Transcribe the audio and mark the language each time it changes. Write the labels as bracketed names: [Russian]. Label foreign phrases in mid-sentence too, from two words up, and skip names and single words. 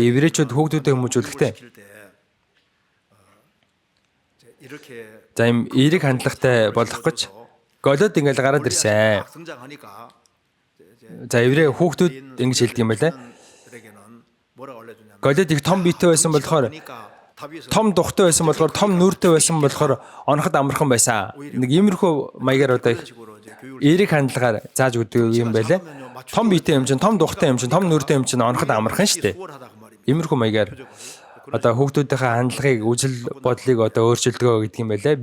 [Mongolian] Еврейчүүд хүүхдүүдэд хүмүүжүүлэхдээ [Korean] 시킬 때 이렇게 [Mongolian] за юм эерэг хандлагатай болох гэж Голиат ингээл гараад ирсэн. [Korean] 막 등장하니까 [Mongolian] За еврей хүүхдүүд ингэж хэлдэг юм байлаа. [Korean] 들에게는 뭐라고 알려주냐면 [Mongolian] Голиат их том биетэй байсан болохоор том духтай байсан болохоор том нүртэй байсан болохоор оноход амархан байсан. Нэг иймэрхүү маягаар одоо их эерэг хандлагаар зааж өгдөг юм байлаа. Том биетэй юм чинь, том духтай юм чинь, том нүртэй юм чинь оноход амархан штэ. Иймэрхүү маягаар одоо хүүхдүүдийнхээ хандлагыг, үжил бодлыг одоо өөрчилдөг гэдэг юм байлаа.